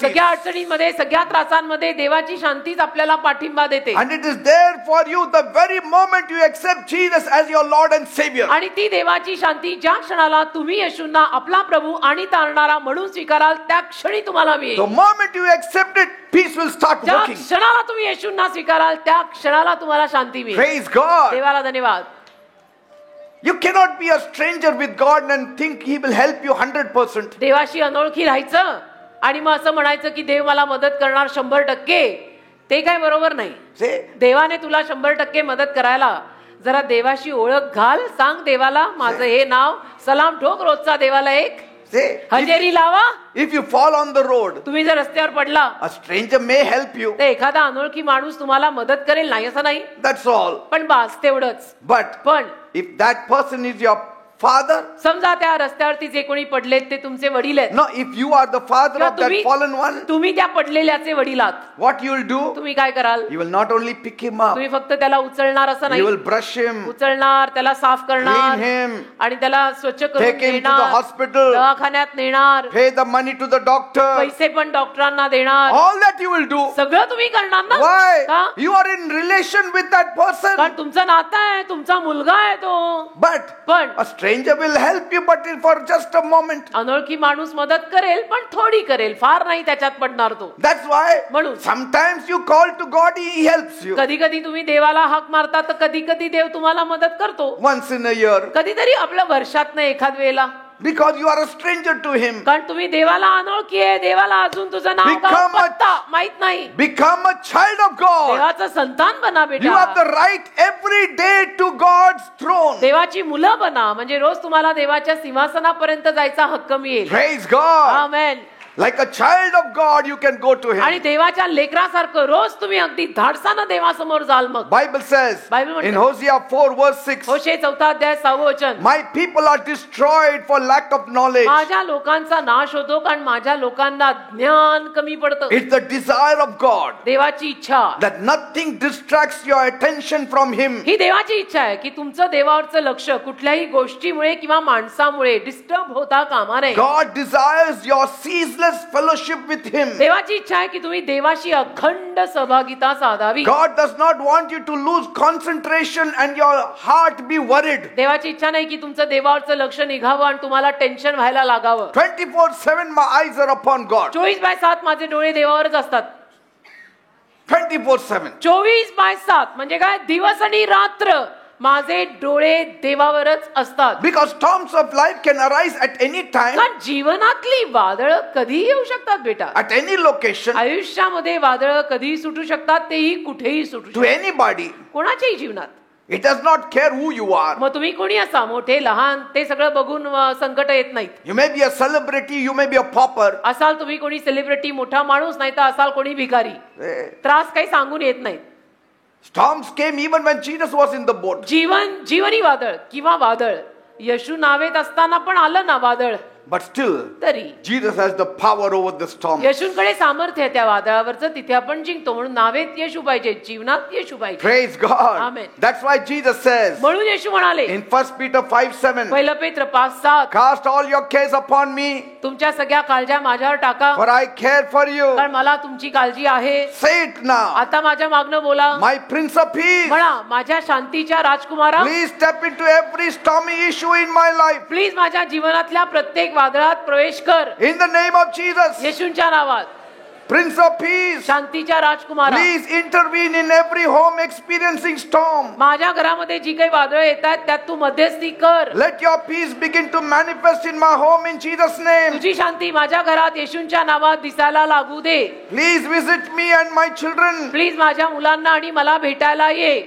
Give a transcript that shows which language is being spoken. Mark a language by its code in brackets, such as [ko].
[mr] सगळ्या अडचणींमध्ये, सगळ्या त्रासांमध्ये देवाची शांतीच आपल्याला पाठिंबा देते. [en] And it is there for you the very moment you accept Jesus as your Lord and Savior. [mr] आणि ती देवाची शांती ज्या क्षणाला तुम्ही येशूंना आपला प्रभू आणि तारणारा म्हणून स्वीकाराल, त्या क्षणी तुम्हाला मिळेल. [en] The moment you accept it, peace will start [mr] ज्या [en] working. [mr] क्षणाला तुम्ही येशूंना स्वीकाराल, त्या क्षणाला तुम्हाला शांती मिळेल. [en] Praise God. [mr] देवाला धन्यवाद. [en] You cannot be a stranger with God and think He will help you 100%. [mr] देवाशी अनोळखी राहायचं आणि मग असं म्हणायचं की देव मला मदत करणार 100%, ते काय बरोबर नाही. [en] Say, [mr] देवाने तुला 100% मदत करायला जरा देवाशी ओळख घाल. सांग देवाला, माझं हे नाव, सलाम ठोक रोजचा देवाला एक, [en] say, [mr] हजेरी लावा. [en] if you fall on the road, [mr] तुम्ही जर रस्त्यावर पडला [en] a stranger may help you. [mr] तर एखादा अनोळखी माणूस तुम्हाला मदत करेल, नाही असं नाही, [en] That's all. [mr] पण बास तेवढंच. [en] But [mr] पण [en] if that person is your father, [mr] समजा त्या रस्त्यावरती जे कोणी पडलेत ते तुमचे वडील आहेत. [en] no, if you are the father [mr] किंवा [en] of that fallen one, [mr] तुम्ही त्या पडलेल्याचे वडील आहात, [en] what you will do? [mr] तुम्ही काय कराल? [en] You will not only pick him up, [mr] तुम्ही फक्त त्याला उचलणार असं [en] you [mr] नाही, [en] will brush him, [mr] उचलणार, त्याला साफ करणार, [en] clean him, [mr] आणि त्याला स्वच्छ करून [en] take him to the [mr] देणार, [en] hospital, [mr] दवाखान्यात नेणार, [en] pay the money to the doctor. [mr] पैसे पण डॉक्टरांना देणार. [en] All that you will do. [mr] सगळं तुम्ही करणार ना. [en] Why? [mr] का? [en] You are in relation with that person. [mr] कारण तुमचं नातं आहे, तुमचा मुलगा आहे तो. [en] But [mr] पण [en] a stranger will help you, but for just a moment. [mr] अनोळखी माणूस मदत करेल, पण थोडी करेल, फार नाही त्याच्यात पडणार तो. [en] That's why [mr] म्हणून [en] sometimes you call to God, He helps you. [mr] कधी कधी तुम्ही देवाला हाक मारता, तर कधी कधी देव तुम्हाला मदत करतो. [en] Once in a year. [mr] कधीतरी आपल्या वर्षातनं एखाद वेळेला. [en] Because you are a stranger to Him. [mr] कारण तुम्ही देवाला अनोळखी आहे, देवाला अजून तुझं नाव गाव [en] Become a- [mr] पत्ता माहित नाही. [en] Become a child of God. [mr] देवाचं संतान बना [en] You have [mr] बेटा. [en] the right every day to God's throne. [mr] देवाची मुलं बना, म्हणजे रोज तुम्हाला देवाच्या सिंहासनापर्यंत जायचा हक्क मिळेल. [en] Praise God. [mr] Amen. [en] Like a child of God, you can go to [mr] आणि [en] Him. [mr] देवाच्या लेकरासारखं रोज तुम्ही अगदी धाडसानं देवासमोर जाल. मग [en] Bible says [mr] Bible म्हणतं. [en] in Hosea 4 verse 6, [mr] होशे 4 अध्याय 6 वचन, [en] my people are destroyed for lack of knowledge. [mr] माझ्या लोकांचा नाश होतो कारण माझ्या लोकांना ज्ञान कमी पडतं. [en] It's the desire of God [mr] देवाची इच्छा, [en] that nothing distracts your attention from Him. [mr] ही देवाची इच्छा आहे की तुमचं देवावरचं लक्ष कुठल्याही गोष्टीमुळे किंवा माणसामुळे डिस्टर्ब होता कामा नये. [en] God desires your ceaseless fellowship with Him. [mr] देवाची इच्छा आहे की तुम्ही देवाशी अखंड सहभागिता साधावी. [en] God does not want you to lose concentration and your heart be worried. [mr] देवाची इच्छा नाही की तुमचं देवावरचं लक्ष निघावं आणि तुम्हाला टेन्शन व्हायला लागावं. [en] 24/7 my eyes are upon God. [mr] 24/7 माझे डोळे देवावरच असतात. [en] 24/7. [mr] 24/7 म्हणजे काय? दिवस आणि रात्र माझे डोळे देवावरच असतात. [en] Because storms of life can arise at any time, [mr] कारण जीवनातली वादळ कधी येऊ शकतात बेटा. [en] at any location, [mr] आयुष्यामध्ये वादळ कधी सुटू शकतात, तेही कुठेही सुटू [en] to [mr] शकतात, [en] anybody. [mr] कोणाच्याही जीवनात. [en] It does not care who you are. [mr] मग तुम्ही कोणी असा, मोठे लहान, ते सगळं बघून संकट येत नाहीत. [en] You may be a celebrity, you may be a pauper. [mr] असाल तुम्ही कोणी सेलिब्रिटी, मोठा माणूस, नाही तर असाल कोणी भिकारी. त्रास काही सांगून येत नाहीत. [en] Storms came even when Jesus was in the boat. [mr] जीवनी वादळ किंवा वादळ येशू नावेत असताना पण आलं ना वादळ. [en] But still, [mr] तरी [en] Jesus has the power over the storm. [mr] येशूंकडे सामर्थ्य आहे त्या वादळावरचं, तिथे आपण जिंकतो. म्हणून नावेत येशू पाहिजे, जीवनात येशू पाहिजे. [en] Praise God. Amen. That's why Jesus says [mr] म्हणून येशू म्हणाले [en] in 1 Peter 5:7, [mr] पहिलं पेत्र 5:7, [en] cast all your cares upon me, [mr] तुमच्या सगळ्या काळज्या माझ्यावर टाका, [en] for I care for you. [mr] कारण मला तुमची काळजी आहे. [en] Say it now. [mr] आता माझ्या मागणं बोला. [en] My Prince of Peace, [mr] म्हणा, माझ्या शांतीच्या राजकुमारा, [en] please step into every stormy issue in my life. [mr] Please माझ्या जीवनातल्या प्रत्येक वादळात प्रवेश कर. [en] In the name of Jesus, [mr] येशूंच्या नावात. [en] Prince of Peace, [mr] शांतीच्या राजकुमारा, [en] please intervene in every home experiencing storm. [mr] माझ्या घरामध्ये जी काही वादळ येतात त्यात तू मध्यस्थी कर. [en] Let your peace begin to manifest in my home in Jesus' name. [mr] तुझी शांती माझ्या घरात येशूंच्या नावात दिसायला लागू दे. [en] Please visit me and my children. [mr] Please माझ्या मुलांना आणि मला भेटायला ये.